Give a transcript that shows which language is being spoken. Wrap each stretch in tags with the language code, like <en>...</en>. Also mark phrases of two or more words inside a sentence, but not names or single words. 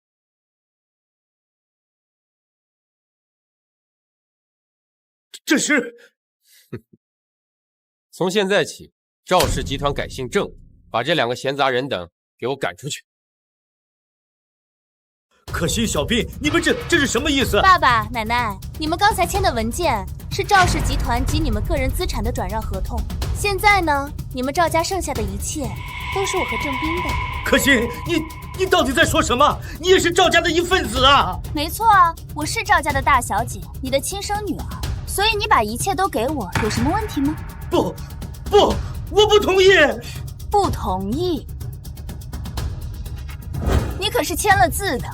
<zh>這是……從現在起，趙氏集團改姓鄭，把這2個閒雜人等給我趕出去。可心、小斌，你們這是什麼意思？爸爸、奶奶，你們剛才簽的文件是趙氏集團及你們個人資產的轉讓合同。現在呢，你們趙家剩下的一切都是我和鄭斌的。可心，你到底在說什麼？你也是趙家的一份子啊！沒錯啊，我是趙家的大小姐，你的親生女兒，所以你把一切都給我，有什麼問題嗎？不，我不同意！不同意？你可是簽了字的。</zh>